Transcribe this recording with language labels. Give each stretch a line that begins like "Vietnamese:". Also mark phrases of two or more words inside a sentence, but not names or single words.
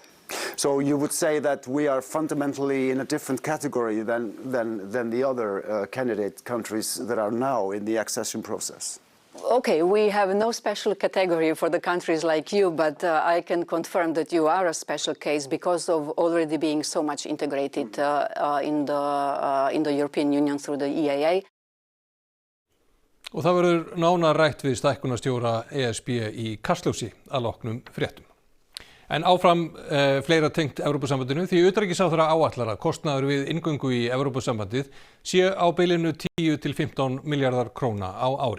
English: So you would say that we are fundamentally in a different category than the other candidate countries that are now in the accession process? Okay, we have no special category for the countries like you, but I can confirm that you are a special case because of already being so much integrated in the European Union through the EAA.
Icelandic: Og það verður nánar rætt við stækkunarstjóra ESB í Kastljósi að loknum fréttum. En áfram fleira tengt Evrópusambandinu því utanríkisráðherra áætlar að kostnaður við inngöngu í Evrópusambandið sé á bilinu 10 til 15 milljarðar króna á ári.